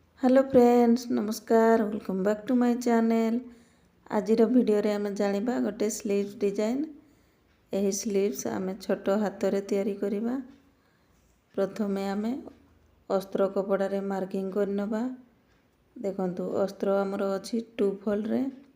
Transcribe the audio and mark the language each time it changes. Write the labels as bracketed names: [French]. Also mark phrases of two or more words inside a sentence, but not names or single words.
[English] Hello friends namaskar welcome back to my channel. [Odia] ଆଜ ଭିଡିଓ ରେ ଆମ ଜାଣିବା ଗୋଟେ [English] sleeves design. [Odia] ଏହି ସ୍ଲିଭ୍ସ ଆମ ଛୋଟ ହାତ ରେ ତିଆରି କରିବା। ପ୍ରଥମେ ଆମ ଅସ୍ତର କପଡ଼ା ରେ ମାର୍କିଂ କରନବା। ଦେଖନ୍ତୁ ଅସ୍ତର ହମର ଅଛି 2 ଫୋଲ୍ଡ ରେ।